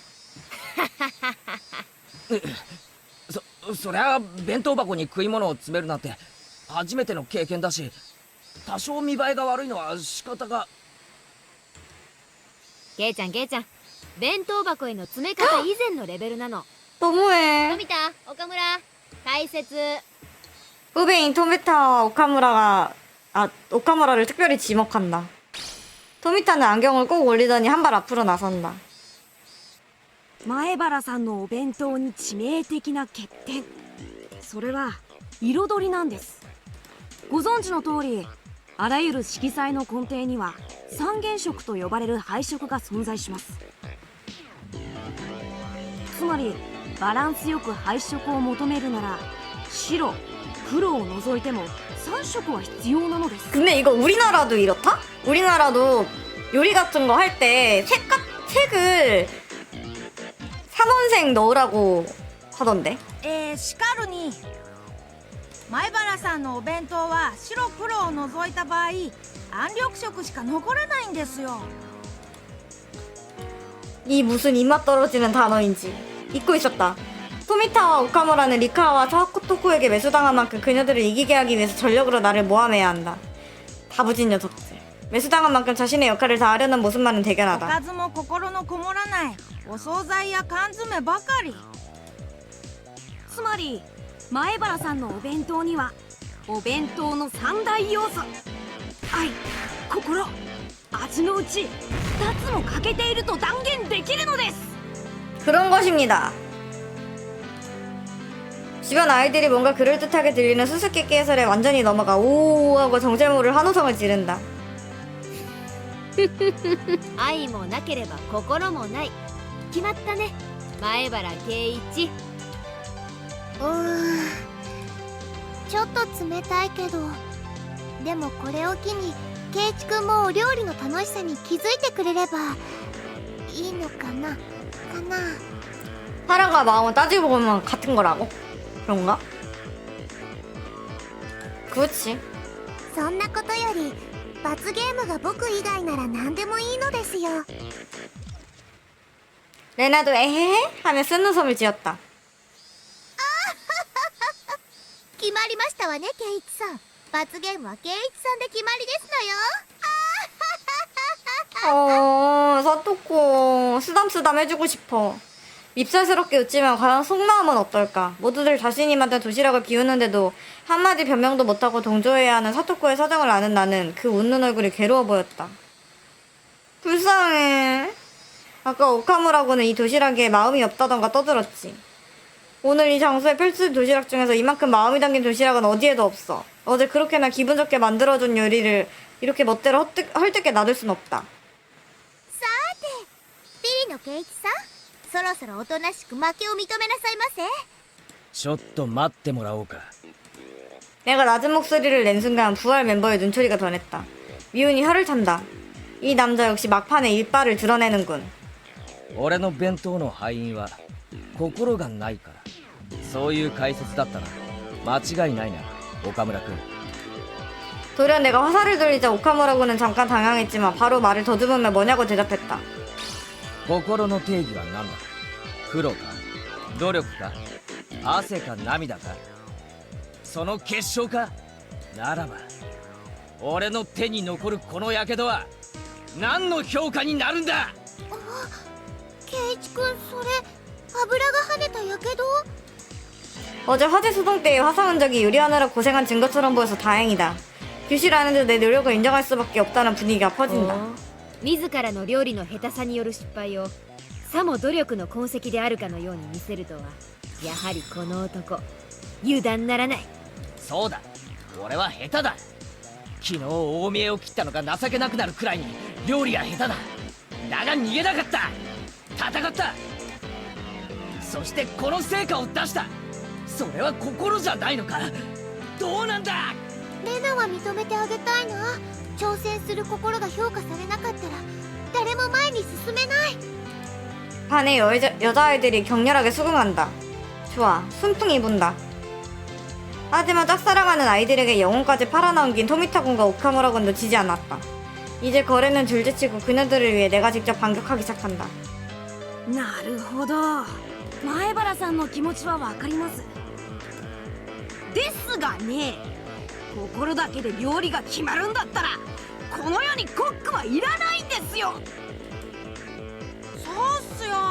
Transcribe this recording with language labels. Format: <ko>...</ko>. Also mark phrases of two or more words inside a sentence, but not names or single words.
<ja>そりゃ弁当箱に食い物を詰めるなんて初めての経験だし、多少見栄えが悪いのは仕方が。ケイちゃん、弁当箱への詰め方以前のレベルなの。</ja> <ko>너무해.</ko> <ja>富田、岡村、解説。</ja> <ko>후배인 토미타와 오카무라를 특별히 지목한다. 토미타는 안경을 꼭 올리더니 한 발 앞으로 나선다.</ko> <ja>前原さんのお弁当に致命的な欠点、それは彩りなんです。ご存知の通り、あらゆる色彩の根底には三原色と呼ばれる配色が存在します。つまりバランスよく配色を求めるなら、白、黒を除いても3色は必要なのです。</ja> <ko>근데 이거 우리나라도 이렇다? 우리나라도 요리 같은 거 할 때 색을 3원색 넣으라고 하던데.</ko> <ja>しかるに前原さんのお弁当は白黒を除いた場合暗緑色しか残らないんですよ。</ja> <ko>이 무슨 입맛 떨어지는 단어인지 잊고 있었다. 토미타와 오카무라는 리카와 사토코에게 매수당한 만큼 그녀들을 이기게 하기 위해서 전력으로 나를 모함해야 한다. 다부진 녀석들. 매수당한 만큼 자신의 역할을 다하려는 모습만은</ko> <ja>おか</ja> <ko>대견하다.</ko> <ja>ずも心のこもらないお惣菜や缶詰ばかり。つまり前原さんのお弁当にはお弁当の三大要素、愛、心、味のうち2つも欠けていると断言できるのです。</ja> <ko>그런 것입니다. 주변 아이들이 뭔가 그럴듯하게 들리는 수수께끼 해설에 완전히 넘어가 오오오 하고 정체모를 한호성을 지른다.</ko> <ja>愛もなければ心もない。決まったね、前原圭一。ちょっと冷たいけど、でもこれを機に圭一くんもお料理の楽しさに気づいてくれればいいのかな。</ja> <ko>사랑과 마음은 따지고 보면 같은 거라고? 그런가? 그렇지.</ko> <ja>そんなことより罰ゲームが僕以外なら何でもいいのですよ。</ja> <ko>레나도 에헤헤 하며 쓴 웃음을 지었다.</ko> <ja>決まりましたわね、圭一さん。罰ゲームは圭一さんで決まりですのよ。</ja> <ko>사토코 쓰담쓰담 해주고 싶어. 밉살스럽게 웃지만 과연 속마음은 어떨까? 모두들 자신이 만든 도시락을 비우는데도 한마디 변명도 못하고 동조해야 하는 사토코의 사정을 아는 나는 그 웃는 얼굴이 괴로워 보였다. 불쌍해. 아까 오카무라고는 이 도시락에 마음이 없다던가 떠들었지. 오늘 이 장소에 펼칠 도시락 중에서 이만큼 마음이 담긴 도시락은 어디에도 없어. 어제 그렇게나 기분 좋게 만들어준 요리를 이렇게 멋대로 헐뜯게 놔둘 순 없다.</ko> <ja>さて、ピリの圭一さん、そろそろおとなしく負けを認めなさいませ。ちょっと待ってもらおうか。</ja> <ko>내가 낮은 목소리를 낸 순간 부활 멤버의 눈초리가 변했다. 미운이 혀를 찬다. 이 남자 역시 막판에 일발을 드러내는군.</ko> <ja>俺の弁当の敗因は心がないから、そういう解説だったら間違いないな、岡村君。</ja> <ko>도리어 내가 화살을 돌리자 오카무라고는 잠깐 당황했지만 바로 말을 더듬으며 뭐냐고 대답했다.</ko> <ja>心の定義は何だ。苦労か、努力か、汗か涙か、その結晶か。ならば俺の手に残るこの火傷は何の評価になるんだ。圭一くん、それ油が跳ねたやけど？</ja> <ko>어제 화재 소동 때의 화상 흔적이 요리하느라 고생한 증거처럼 보여서 다행이다. 교실 안에도 내 노력을 인정할 수밖에 없다는 분위기가 퍼진다.</ko> <ja>自らの料理の下手さによる失敗をさも努力の痕跡であるかのように見せるとは、やはりこの男油断ならない。そうだ、俺は下手だ。昨日大見えを切ったのが情けなくなるくらいに料理が下手だ。だが逃げなかった。戦った。そしてこの成果を出した。それは心じゃないのか。どうなんだ。レナは認めてあげたいな。挑戦する心が評価されなかったら誰も前に進めない。</ja> <ko>반의 여자아이들이 격렬하게 수긍한다. 좋아, 순풍이 분다. 하지만 짝사랑하는 아이들에게 영혼까지 팔아넘긴 토미타군과 오카무라 군도 지지 않았다. 이제 거래는 둘째치고 그녀들을 위해 내가 직접 반격하기 시작한다.</ko> <ja>なるほど、前原さんの気持ちはわかります。ですがね、心だけで料理が決まるんだったらこの世にコックはいらないんですよ。そうっすよ。</ja>